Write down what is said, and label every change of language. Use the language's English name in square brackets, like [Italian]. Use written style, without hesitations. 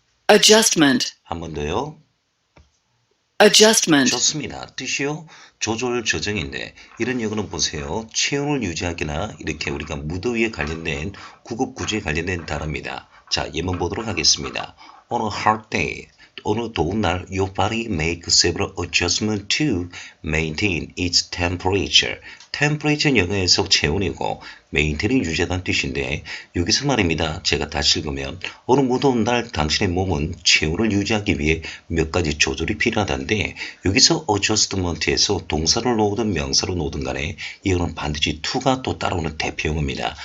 [English] adjustment, [Korean] 한 번 더요. [English] adjustment, [Korean] 좋습니다. 뜻이요. 조절 조정인데 이런 영어는 보세요. 체온을 유지하기나 이렇게 우리가 무더위에 관련된 구급 구조에 관련된 단어입니다. 자, 예문 보도록 하겠습니다. [English] On a hot day, [Korean] 어느 더운 날 [English] your body make several adjustments to maintain its temperature. [Korean] temperature는 영어에서 체온이고 maintain이 유지하다는 뜻인데 여기서 말입니다. 제가 다시 읽으면 어느 무더운 날 당신의 몸은 체온을 유지하기 위해 몇 가지 조절이 필요하다는데 여기서 adjustment에서 동사를 놓든 명사로 놓든 간에 이거는 반드시 to가 또 따라오는 대표용어입니다.